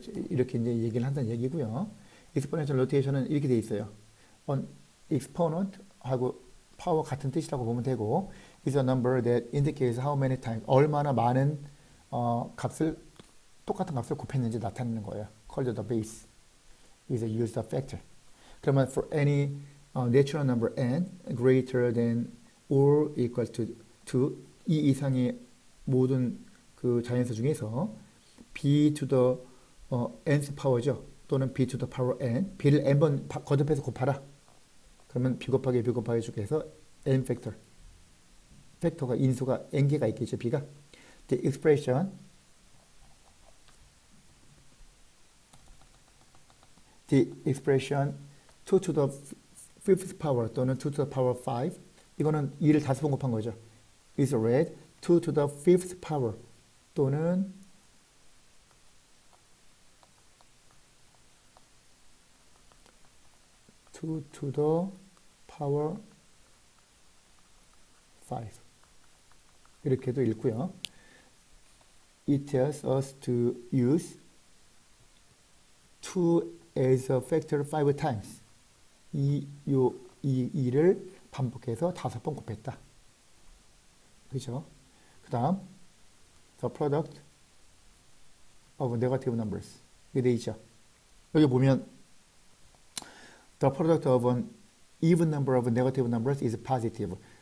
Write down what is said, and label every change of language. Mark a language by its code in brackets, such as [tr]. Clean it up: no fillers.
[ko] 이렇게 이제 얘기를 한다는 얘기고요. exponential notation은 이렇게 돼 있어요. [en] An exponent 하고 power [ko] 같은 뜻이라고 보면 되고 [en] is a number that indicates how many times [ko] 얼마나 많은 똑같은 값을 곱했는지 나타내는 거예요. [en] Called the base. is a used factor. 그러면 for any natural number n greater than or equal to 2 [ko] 이 이상의 모든 그 자연수 중에서 [en] b to the nth power죠. 또는 b to the power n. [ko] b를 n번 거듭해서 곱하라. 그러면 b 곱하기 b 곱하기 해서 n 팩터가 인수가 n개가 있겠죠. b가. [en] The expression 2 to the fifth power 또는 2 to the power 5 [ko] 이거는 2를 5번 곱한 거죠. [en] is read 2 to the fifth power 또는 2 to the power 5 [ko] 이렇게도 읽고요. [en] It tells us to use 2 as a factor 5 times. [ko] 이 2를 반복해서 5번 곱했다. 그죠? 그 다음 [en] the product of negative numbers [ko] 이게 돼 있죠. [en] 여기 보면 the product of an even number of negative numbers is positive.